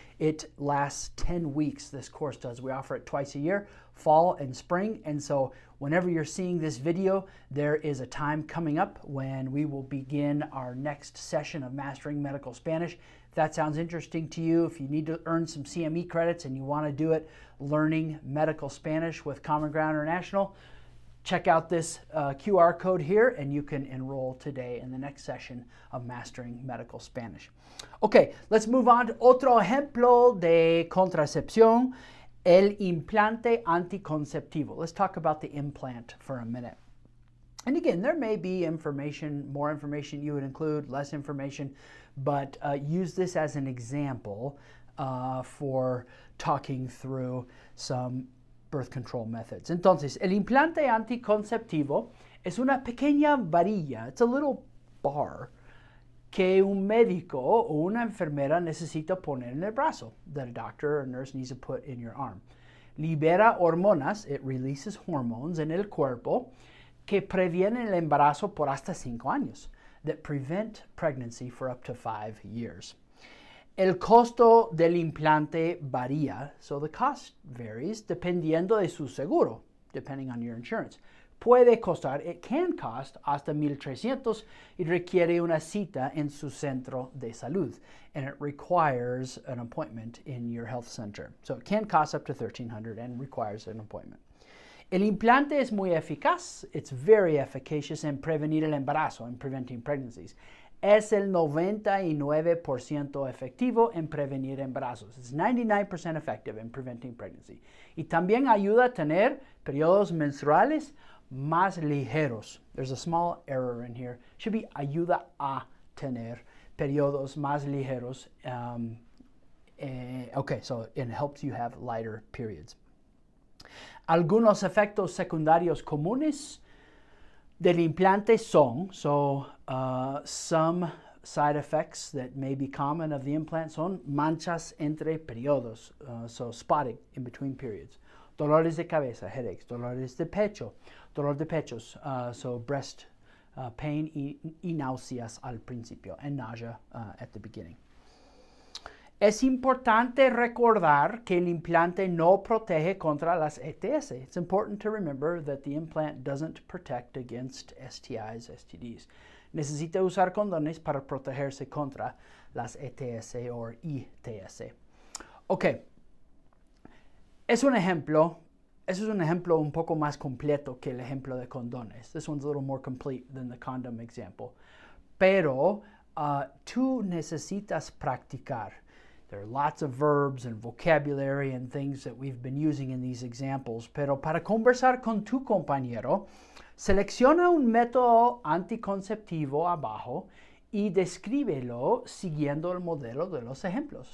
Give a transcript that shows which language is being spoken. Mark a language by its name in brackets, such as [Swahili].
[English] It lasts 10 weeks, this course does. We offer it twice a year, fall and spring, and so whenever you're seeing this video, there is a time coming up when we will begin our next session of Mastering Medical Spanish. If that sounds interesting to you, if you need to earn some CME credits and you want to do it learning medical Spanish with Common Ground International, check out this QR code here and you can enroll today in the next session of Mastering Medical Spanish. Okay, let's move on to [Spanish] otro ejemplo de contracepción, el implante anticonceptivo. [English] Let's talk about the implant for a minute. And again, there may be information, more information you would include, less information, but use this as an example for talking through some birth control methods. [Spanish] Entonces, el implante anticonceptivo es una pequeña varilla, [English] it's a little bar, [Spanish] que un médico o una enfermera necesita poner en el brazo, [English] that a doctor or nurse needs to put in your arm. [Spanish] Libera hormonas, [English] it releases hormones [Spanish] en el cuerpo que previenen el embarazo por hasta 5 años, [English] that prevent pregnancy for up to 5 years. [Spanish] El costo del implante varía, [English] so the cost varies [Spanish] dependiendo de su seguro, [English] depending on your insurance. [Spanish] Puede costar, [English] it can cost, [Spanish] hasta $1,300 y requiere una cita en su centro de salud. [English] And it requires an appointment in your health center. So it can cost up to $1,300 and requires an appointment. [Spanish] El implante es muy eficaz. [English] It's very efficacious [Spanish] en prevenir el embarazo, [English] in preventing pregnancies. [Spanish] Es el 99% efectivo en prevenir embarazos. [English] It's 99% effective in preventing pregnancy. [Spanish] Y también ayuda a tener periodos menstruales más ligeros. [English] There's a small error in here. Should be [Spanish] ayuda a tener periodos más ligeros. [English] Okay, so it helps you have lighter periods. [Spanish] Algunos efectos secundarios comunes del implante son, [English] some side effects that may be common of the implant [Spanish] son manchas entre periodos, [English] so spotting in between periods. [Spanish] Dolores de cabeza, headaches, dolores de pecho, dolor de pechos, [English] so breast pain [Spanish] y náuseas al principio, [English] and nausea at the beginning. [Spanish] Es importante recordar que el implante no protege contra las ETS. [English] It's important to remember that the implant doesn't protect against STIs, STDs. [Spanish] Necesita usar condones para protegerse contra las ETS o ITS. Ok. Ese es un ejemplo un poco más completo que el ejemplo de condones. [English] This one's a little more complete than the condom example. [Spanish] Pero tú necesitas practicar. [English] There are lots of verbs and vocabulary and things that we've been using in these examples. [Spanish] Pero para conversar con tu compañero, selecciona un método anticonceptivo abajo y descríbelo siguiendo el modelo de los ejemplos.